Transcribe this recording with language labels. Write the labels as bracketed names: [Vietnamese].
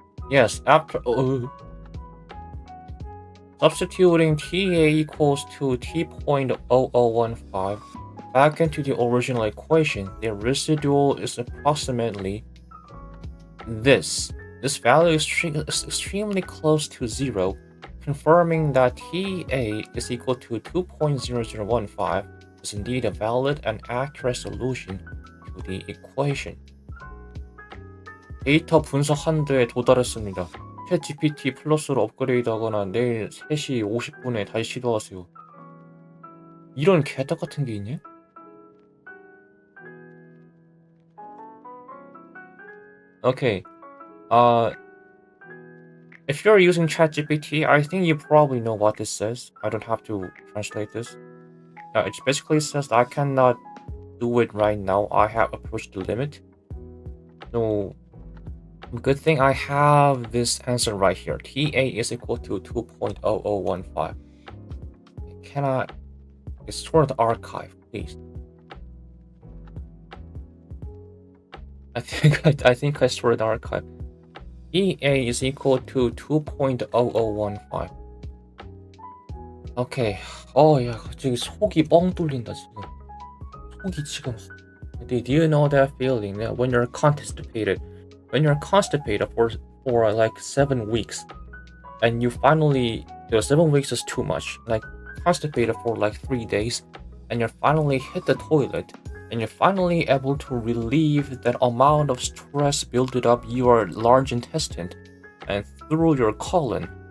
[English] Yes, after substituting TA equals to T.0015 back into the original equation, the residual is approximately this. This value is extremely close to 0, confirming that TA is equal to 2.0015 is indeed a valid and accurate solution to the equation. [Korean] 데이터 분석 한도에 도달했습니다. 챗 GPT 플러스로 업그레이드하거나 내일 3시 50분에 다시 시도하세요. 이런 개떡 같은 게 있냐? [English] Okay. If you're using ChatGPT, I think you probably know what this says. I don't have to translate this. It basically says I cannot do it right now. I have approached the limit. So, good thing I have this answer right here. TA is equal to 2.0015. Can I store the archive, please? I think I stored the archive. TA is equal to 2.0015. Okay. [Korean] 야, 갑자기 속이 뻥 뚫린다 지금. 속이 지금. [English] Do you know that feeling that when you're constipated for like 7 weeks, and you finally 7 weeks is too much. Like constipated for like 3 days, and you finally hit the toilet, and you're finally able to relieve that amount of stress built up your large intestine and through your colon.